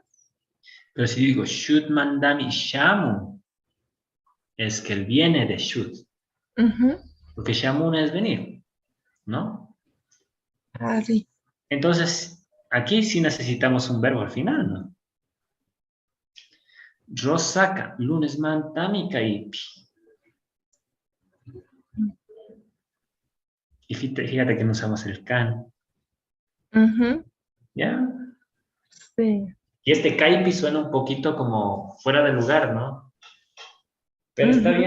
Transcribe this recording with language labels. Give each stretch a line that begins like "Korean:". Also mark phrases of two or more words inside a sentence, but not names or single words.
Spanish: Pero si digo
Quechua: Shutmandami Shamu,
Spanish: es que él viene de Shut. ujú. Porque Shamun es venir, ¿no?
Quechua: Ari.
Spanish: Entonces, aquí sí necesitamos un verbo al final, ¿no?
Quechua: Rosaka, lunes mantami kaipi.
Spanish: Y fíjate que no usamos el can, Ujú, ¿ya? sí. Y este kaipi suena un poquito como fuera de lugar, ¿no? Pero Ujú,